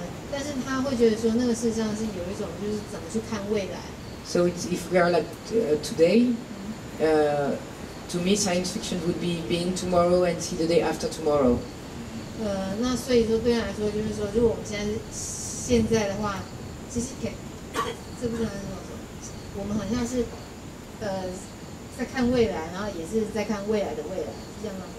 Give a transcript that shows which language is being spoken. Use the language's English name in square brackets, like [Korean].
[Chinese] 但是他会觉得说那个事实上是有一种就是怎么去看未来。 [English] So it's, if we are like today. To me, science fiction would be being tomorrow and see the day after tomorrow. [Chinese] 那所以说对他来说，就是说，如果我们现在的话，其实这不能这么说，我们好像是在看未来，然后也是在看未来的未来，是这样吗？